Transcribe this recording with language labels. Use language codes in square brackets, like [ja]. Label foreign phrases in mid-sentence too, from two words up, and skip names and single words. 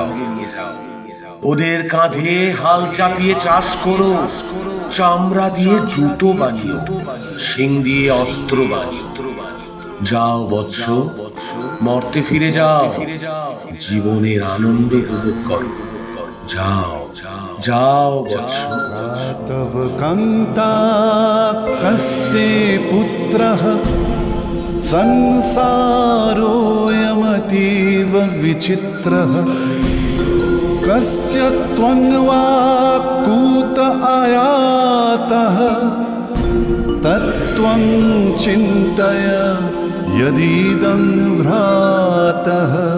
[bn] ওদের কাঁধে হাল চাপিয়ে চাষ করো, চামড়া দিয়ে জুতো বানিও, শিং দিয়ে অস্ত্র বানিও। যাও বৎস, মর্তে ফিরে যাও, জীবনের আনন্দ উপভোগ করো। যাও বৎস। [sa] तव कान्ता कस्ते पुत्रः संसारोऽयमतीव कालहस्तारण्यमतीव विचित्रः कस्य त्वं वा कूत आयातः तत्त्वं चिन्तय यदीदं भ्रातः